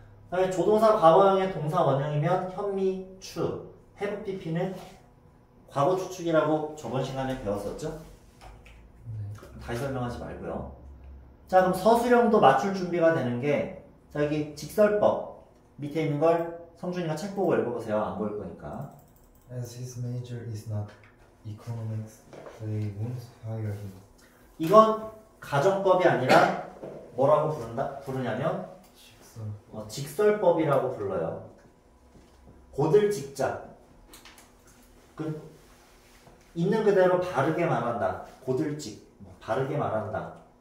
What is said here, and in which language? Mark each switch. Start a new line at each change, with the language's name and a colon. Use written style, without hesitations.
Korean: 그다음에 조동사 과거형의 동사 원형이면 현미, 추, have pp는 과거 추측이라고 저번 시간에 배웠었죠? 네. 다시 설명하지 말고요. 자, 그럼 서술형도 맞출 준비가 되는 게 자, 여기 직설법 밑에 있는 걸 성준이가 책 보고 읽어보세요. 안 보일 거니까.
English: As his major is not economics, they won't hire him.
Korean: 이건 가정법이 아니라 뭐라고 부르냐면 직설. 직설법이라고 불러요. 고들직자. 있는 그대로 바르게 말한다. 고들직. 바르게 말한다.